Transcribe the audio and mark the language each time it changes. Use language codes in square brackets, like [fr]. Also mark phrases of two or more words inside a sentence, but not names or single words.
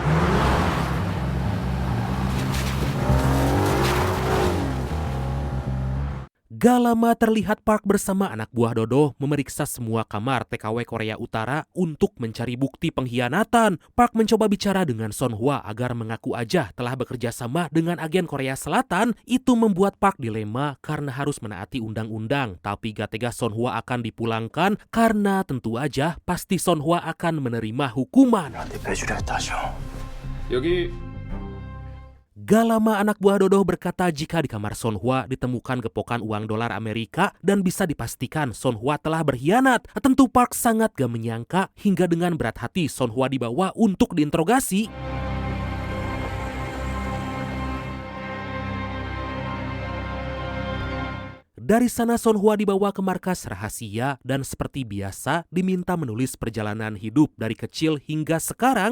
[id] Gak lama terlihat Park bersama anak buah Dodo memeriksa semua kamar TKW Korea Utara untuk mencari bukti pengkhianatan. Park mencoba bicara dengan Son Hwa agar mengaku aja telah bekerja sama dengan agen Korea Selatan. Itu membuat Park dilema karena harus menaati undang-undang. Tapi gak tega Son Hwa akan dipulangkan karena tentu aja pasti Son Hwa akan menerima hukuman. [ko] 나한테 배주려 했다 하죠. 여기 [id] Gak lama anak buah Dodo berkata jika di kamar Son Hwa ditemukan gepokan uang dolar Amerika dan bisa dipastikan Son Hwa telah berkhianat. Tentu Park sangat gak menyangka hingga dengan berat hati Son Hwa dibawa untuk diinterogasi. Dari sana Son Hwa dibawa ke markas rahasia dan seperti biasa diminta menulis perjalanan hidup dari kecil hingga sekarang.